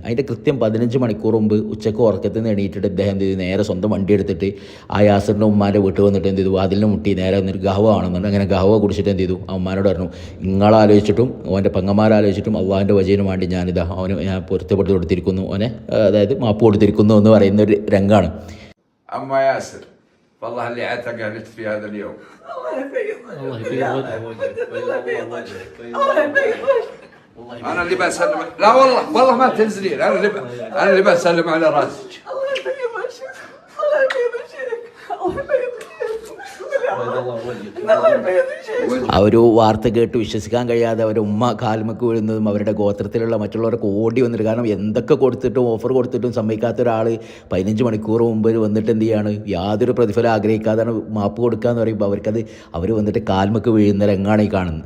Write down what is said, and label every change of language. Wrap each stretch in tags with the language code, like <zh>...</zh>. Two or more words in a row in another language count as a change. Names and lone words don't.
<ml>അതിൻ്റെ കൃത്യം 15 മണിക്കൂർ മുമ്പ് ഉച്ചയ്ക്ക് ഉറക്കത്തിൽ നിന്ന് എണീറ്റിട്ട് ഇദ്ദേഹം എന്ത് ചെയ്തു, നേരെ സ്വന്തം വണ്ടി എടുത്തിട്ട് ആ യാസിറിൻ്റെ ഉമ്മാൻ്റെ വീട്ടിൽ വന്നിട്ട് എന്ത് ചെയ്തു, വാതിലിന് മുട്ടി നേരെ വന്നിട്ട് ഗഹവ ആണെന്നുണ്ട്. അങ്ങനെ ഗഹവ കുടിച്ചിട്ട് എന്ത് ചെയ്തു, ആ ഉമ്മാനോട് പറഞ്ഞു, നിങ്ങളാലോചിച്ചിട്ടും അവൻ്റെ പെങ്ങന്മാരാലോചിച്ചിട്ടും അള്ളാഹിൻ്റെ വജീന് വേണ്ടി ഞാനിതാ അവന് ഞാൻ പൊരുത്തപ്പെടുത്തി കൊടുത്തിരിക്കുന്നു, അവനെ അതായത് മാപ്പ് കൊടുത്തിരിക്കുന്നു എന്ന് പറയുന്ന ഒരു രംഗമാണ്.</ml> <ar>أما ياسر والله اللي اعتقلت في هذا اليوم الله يبيض الله يبيض وجهك الله يبيض وجهك الله يبيض وجهك انا اللي بسلم. لا والله ما تنزلين. انا اللي بسلم على راسك. الله يبيض وجهك الله يبيض وجهك الله يبيض</ar> <ml>ആ ഒരു വാർത്ത കേട്ട് വിശ്വസിക്കാൻ കഴിയാതെ അവരുടെ ഉമ്മ കാൽമക്ക് വീഴുന്നതും അവരുടെ ഗോത്രത്തിലുള്ള മറ്റുള്ളവരൊക്കെ ഓടി വന്നിട്ട്, കാരണം എന്തൊക്കെ കൊടുത്തിട്ടും ഓഫർ കൊടുത്തിട്ടും സമ്മതിക്കാത്ത ഒരാൾ 15 മണിക്കൂർ മുമ്പ് വന്നിട്ട് എന്ത് ചെയ്യാണ്, യാതൊരു പ്രതിഫലം ആഗ്രഹിക്കാതാണ് മാപ്പ് കൊടുക്കുക എന്ന് പറയുമ്പോൾ അവർ വന്നിട്ട് കാൽമക്ക് വീഴുന്ന രംഗമാണ് ഈ കാണുന്നത്.</ml>